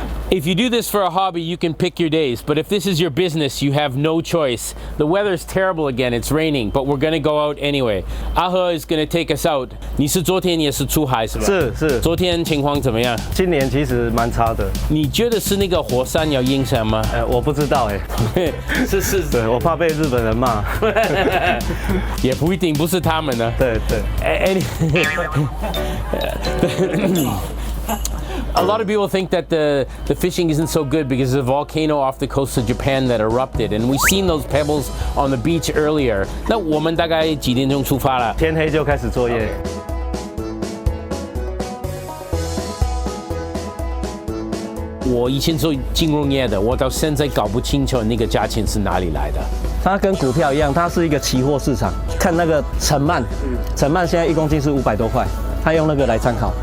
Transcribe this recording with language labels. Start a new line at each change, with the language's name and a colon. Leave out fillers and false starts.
English: If you do this for a hobby, you can pick your days, but if this is your business, you have no choice. The weather's terrible again, it's raining, but we're gonna go out anyway. Ahe is gonna take us out.
Chinese: 你是昨天也是出海是吧？是。昨天情况怎么样？今年其实蛮差的。你觉得是那个火山有影响吗？我不知道是。对，我怕被日本人骂。也不一定，不是他们呢。对。
English: A lot of people think that the fishing isn't so good because of a volcano off the coast of Japan that erupted, and we've seen those pebbles on the beach earlier.
Chinese: 那我们大概几点钟出发了？天黑就开始作业。我以前做金融业的，我到现在搞不清楚那个价钱是哪里来的。它跟股票一样，它是一个期货市场。看那个陈鳗，陈鳗现在1公斤是500多块，他用那个来参考。